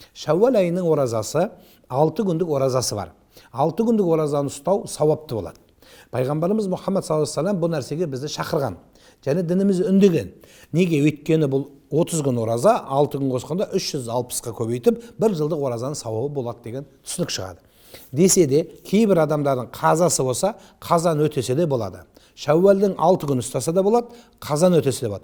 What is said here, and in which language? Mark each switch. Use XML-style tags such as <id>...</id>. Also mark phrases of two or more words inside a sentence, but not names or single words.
<kk>Шәуәл айының оразасы 6 күндік оразасы бар. 6 күндік оразаны ұстау сауапты болады. Пайғамбарымыз Мұхаммад с.а.в. бұл нәрсеге бізді шақырған. Және дініміз үндеген. Неге? Өйткені бұл 30 күн ораза, 6 күн қосқанда 360-қа көбейтіп, бір жылдық оразаның сауабы болады деген түсінік шығады. Десе де, кейбір адамдардың қазасы болса, қазан өтесе де болады. Шәуәлдің 6 күн ұстаса да болады, қазан өтесе де болады.</kk>